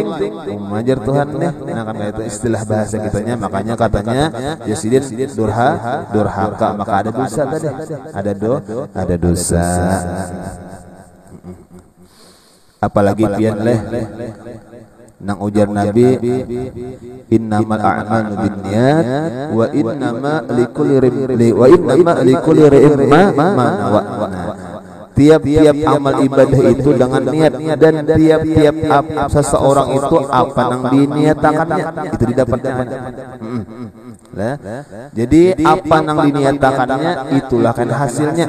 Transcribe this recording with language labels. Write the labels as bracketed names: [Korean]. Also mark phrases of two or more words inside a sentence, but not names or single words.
[Banjar] Mengajar Tuhan nih. Nah, kan kayak itu istilah bahasa kitanya. Makanya katanya Yasidin durhaka, maka ada dosa tadi. Ada dosa. Apalagi pian leh nang ujar Nabi [Arabic] إنما الأعمال بالنيات وإنما لكل امرئ ما نوى. [Banjar] Tiap-tiap amal ibadah itu dengan niat, dan tiap-tiap seseorang itu apa nang diniatakannya itu didapatnya. Jadi apa nang diniatakannya itulah kan hasilnya.